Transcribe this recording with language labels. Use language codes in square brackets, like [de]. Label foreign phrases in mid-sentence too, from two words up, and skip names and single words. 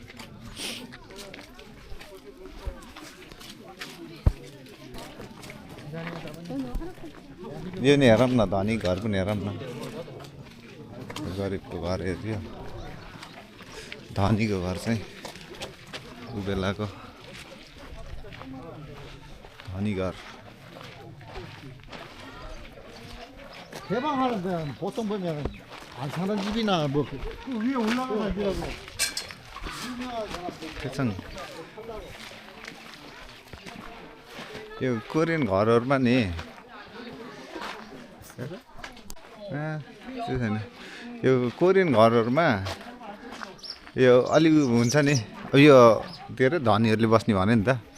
[ne] यो नि हेरौँ न धनी घर पनि हेरौँ न गरिबको घर हेऱ्यो धनीको घर चाहिँ उ बेलाको धनी घर [ko] 개방하는데 보통 보면 안 사는 집이나 뭐 위에 올라가는 집이라고. [ne] त्यसो यो कोरियन घरहरूमा नि त्यो छैन यो कोरियन घरहरूमा यो अलि हुन्छ नि यो के अरे धनीहरूले बस्ने भने नि त